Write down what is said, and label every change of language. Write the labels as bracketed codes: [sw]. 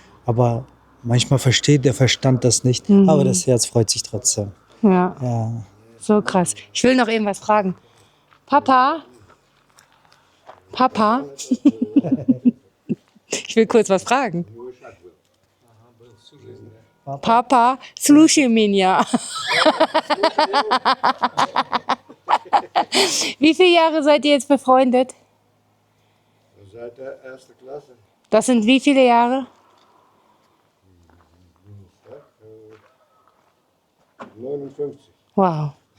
[de] Aber manchmal versteht der Verstand das nicht. Aber das Herz freut sich trotzdem. Ja, Ja. so krass. Ich will noch eben was fragen. Papa? Papa? Ich will kurz was fragen. [ru] Papa, слушай меня. [de] Wie viele Jahre seid ihr jetzt befreundet? Seit der ersten Klasse. Das sind wie viele Jahre? 59. Wow.